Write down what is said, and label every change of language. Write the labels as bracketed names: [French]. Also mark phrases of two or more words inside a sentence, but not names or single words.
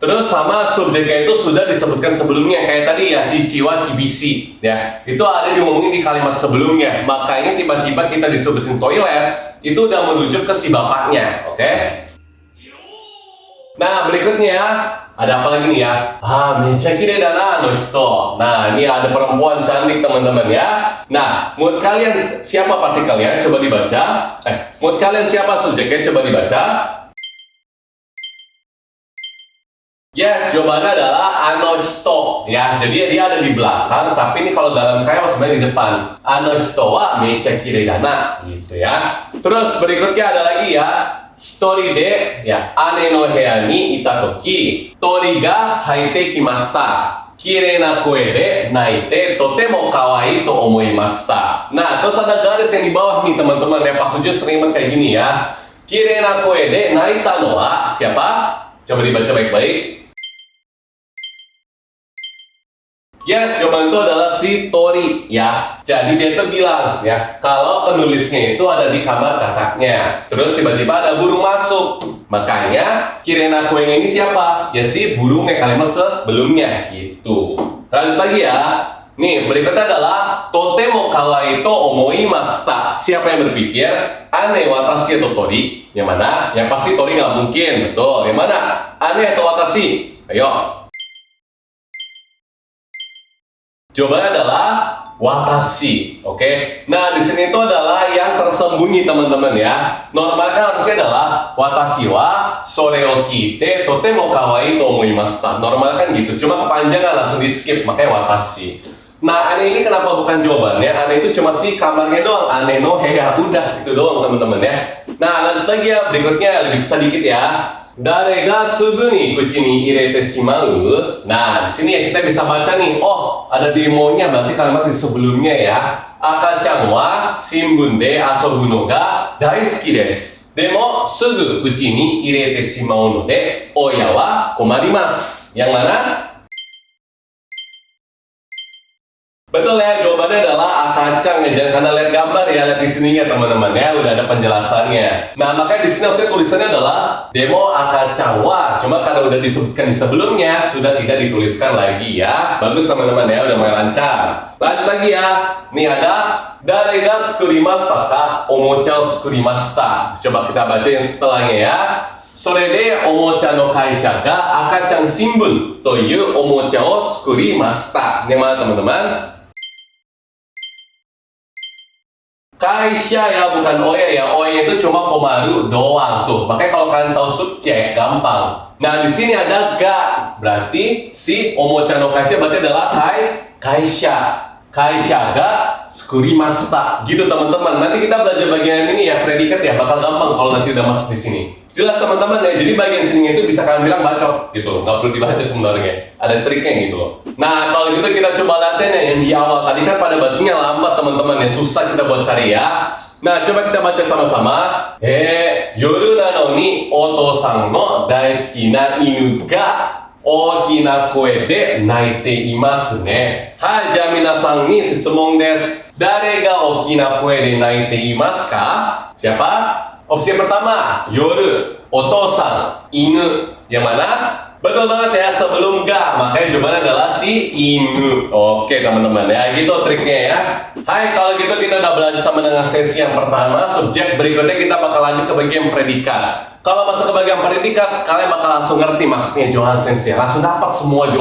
[Indonesian] Terus sama subjeknya itu sudah disebutkan sebelumnya kayak tadi ya [Japanese] 父は厳しい [Indonesian] ya, itu ada diomongin di kalimat sebelumnya. Makanya tiba-tiba kita disuruh bersihin toilet itu udah merujuk ke si bapaknya, oke? Nah berikutnya ada apa lagi nih ya? [Japanese] めちゃ綺麗だなの人. [Indonesian] Nah ini ada perempuan cantik teman-teman ya. Nah menurut kalian siapa partikelnya? Coba dibaca. Menurut kalian siapa subjeknya? Coba dibaca. Yes, jawabannya adalah [Japanese] あの人 [Indonesian] ya. Jadi dia ada di belakang, tapi ini kalau dalam kaya sebenarnya di depan. [Japanese] あの人はめちゃ綺麗だな [Indonesian] gitu ya. Terus berikutnya ada lagi ya. [Japanese] 一人でや姉の部屋にいた時鳥が入ってきました. 綺麗な声で鳴いてとても可愛いと思いました. [Indonesian] Nah, terus ada garis yang di bawah nih teman-teman ya, pas ujian sering banget kayak gini ya. [Japanese] 綺麗な声で鳴いたのは [Indonesian] siapa? Coba dibaca baik-baik. Yes, jawaban itu adalah si Tori ya. Jadi dia tuh bilang ya, kalau penulisnya itu ada di kamar kakaknya. Terus tiba-tiba ada burung masuk. Makanya [Japanese] 綺麗な声 [Indonesian] ini siapa? Ya si burungnya kalimat sebelumnya gitu. Lanjut lagi ya. Nih, berikutnya adalah [Japanese] とても可愛いと思いました. [Indonesian] Siapa yang berpikir? [Japanese] 姉私 [Indonesian] atau Tori? Yang mana? Yang pasti Tori nggak mungkin, betul. Yang mana? Ane atau watashi? Ayo. Jawabannya adalah watashi, oke? Nah, di sini itu adalah yang tersembunyi teman-teman ya. Normalnya harusnya adalah [Japanese] 私はそれをきてとても可愛いと思いました. [Indonesian] Normal kan gitu, cuma kepanjangan langsung di skip, makanya watashi. Nah, ane ini kenapa bukan jawabannya? Ane itu cuma si kamarnya doang, [Japanese] 姉の部屋, [Indonesian] udah itu doang teman-teman ya. Nah, lanjut lagi ya, berikutnya lebih susah dikit ya. [Japanese] 誰がすぐに口に入れてしまう. [Indonesian] Nah, di sini ya kita bisa baca nih. Oh, ada demonya, berarti kalimat di sebelumnya ya. [Japanese] 赤ちゃんは新聞で遊ぶのが大好きです. でもすぐ口に入れてしまうので親は困ります. [Indonesian] Yang mana? Betul ya, jawabannya adalah akacang ya. Karena lihat gambar ya, lihat di sininya teman-teman ya, udah ada penjelasannya. Nah, makanya di sini harusnya tulisannya adalah [Japanese] でも赤ちゃんは. [Indonesian] Cuma karena udah disebutkan di sebelumnya, sudah tidak dituliskan lagi ya. Bagus teman-teman ya, udah mulai lancar. Lanjut lagi ya. Nih ada [Japanese] 誰が作りましたかおもちゃを作りました. [Indonesian] Coba kita baca yang setelahnya ya. [Japanese] それでおもちゃの会社が赤ちゃん新聞というおもちゃを作りました. [Indonesian] Ini mana teman-teman? Kaisha ya, bukan oya ya. Oya itu cuma komaru doang tuh. Makanya kalau kalian tahu subjek gampang. Nah, di sini ada ga. Berarti si [Japanese] おもちゃの会社 [Indonesian] berarti adalah kaisha. [Japanese] 会社が作りました. [Indonesian] Gitu teman-teman. Nanti kita belajar bagian ini ya, predikat ya, bakal gampang kalau nanti udah masuk di sini. Jelas teman-teman ya, jadi bagian sininya itu bisa kalian bilang bacot gitu loh, nggak perlu dibaca sebenarnya, ada triknya gitu loh. Nah kalau gitu kita coba latihan ya, yang di awal tadi kan pada bacanya lambat teman-teman ya, susah kita buat cari ya. Nah coba kita baca sama-sama. [Japanese] 夜なのにお父さんの大好きな犬が大きな声で鳴いていますね. Hai,じゃあ皆さんに質問です。誰が大きな声で泣いていますか? [Indonesian] Siapa? Opsi yang pertama, yoru, otosan, inu. Yang mana? Betul banget ya, sebelum ga. Makanya jawabannya adalah si inu. Oke teman-teman ya, gitu triknya ya. Hai, kalau gitu kita udah belajar sama dengan sesi yang pertama. Subjek berikutnya kita bakal lanjut ke bagian predikat. Kalau masuk ke bagian predikat, kalian bakal langsung ngerti maksudnya Johan Sensei.